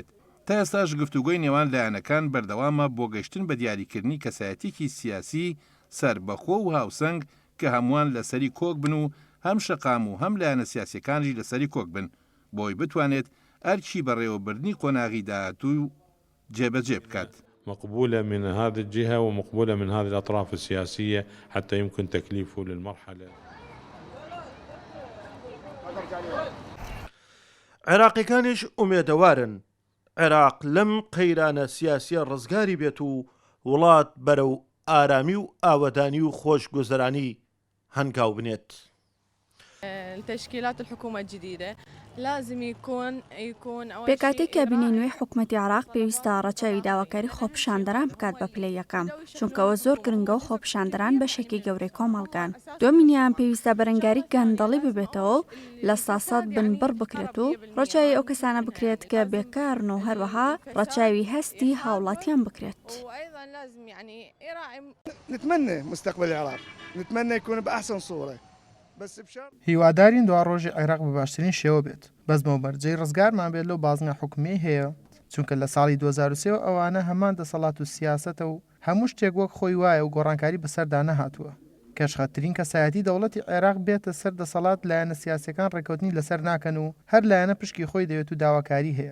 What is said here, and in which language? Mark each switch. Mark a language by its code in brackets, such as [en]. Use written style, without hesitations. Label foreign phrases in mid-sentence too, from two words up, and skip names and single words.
[ckb] تا ئێستاش گفتوگۆی نێوان لایەنەکان بەردەوامە بۆ گەشتن بە دیاریکردنی کەسایەتێکی سیاسی سەربەخۆ و هاوسەنگ کە هەمووان لەسەری کۆک بن و هەم شەقام و هەم لایەنە سیاسیەکانیش لەسەری کۆک بن بۆی بتوانێت ئەرکی بەڕێوەبردنی قۆناغی داهاتوو جێبەجێ بکات. [ar] مقبولة من هذه الجهة ومقبولة من هذه الأطراف السياسية حتى يمكن تكليفه للمرحلة. [ckb] عێراقیەکانیش ئومێدەوارن عێراق لەم قەیرانە سیاسیە ڕزگاری بێت و وڵات بەرەو ئارامی و ئاوەدانی و خۆشگوزەرانی هەنگاو بنێت. [ar] التشكيلات الحكومة الجديدة لازم يكون [ckb] بێکاتێک کابینەی نوێی حکوومەتی عێراق پێویستە ڕەچاوی داواکاری خۆپشاندەران بکات بە پلەی یەکەم، چونکەوە زۆر گرنگە و خۆپشاندەران بەشێکی گەورەی کۆمەڵگان. دومینیان پێویستە بەرەنگاری گەندەڵی ببێتەوە لە ساسات بنبڕ بکرێت و ڕەچاوی ئەو کەسانە بکرێت کە بێکارن و هەروەها ڕەچاوی هەستی هاوڵاتیان بکرێت. [ar] نتمنى مستقبل العراق، نتمنى يكون بأحسن صورة. [ckb] هیوادارین دوا ڕۆژی عێراق بە باشترین شێوە بێت. بەس بەرجەی ڕزگارمان بێت لەو بازنە حکومی هەیە، چونکە لە ساڵی 2023 ئەوانە هەمان دەسەڵات و سیاسەتە و هەموو شتێک وەک خۆی وایە و گۆڕانکاری بەسەردا نەهاتووە. کەشخەترین کەسایەتی دەوڵەتی عێراق بێتە سەر دەسەڵات لایەنە سیاسیەکان ڕێکەوتنی لەسەر ناکەن و هەر لایەنە پشکی خۆی دەوێت و داواکاری هەیە.